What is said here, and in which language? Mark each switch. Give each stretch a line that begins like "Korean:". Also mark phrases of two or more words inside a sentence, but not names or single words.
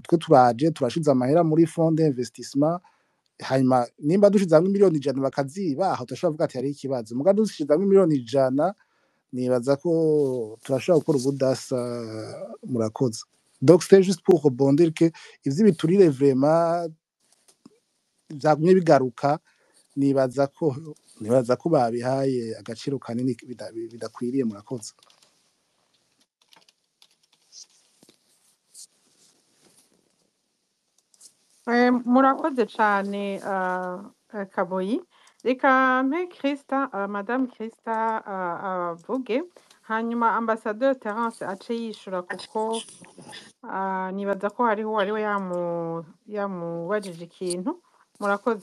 Rundi: twe turaje turashize amahera muri
French: fond d'investissement
Rundi: hanyuma nimba dushize hamwe miliyoni 100 bakaziba aho turashobora kuvuga ati hari ikibazo muga dushize hamwe miliyoni 100 nibaza ko turashobora gukora ubudasa murakoze
French: donc c'était juste pour rebondir que
Rundi: ivyibiturire vraiment byagumye bigaruka nibaza ko babihaye agaciro kanini bidakwiriye murakoze murakoze cyane Kaboyi reka mpe madame Christa avuge hanyuma ambassadeur Terence ace yishura kuko nibaza ko hariho wariwe yamubajije ikintu murakoze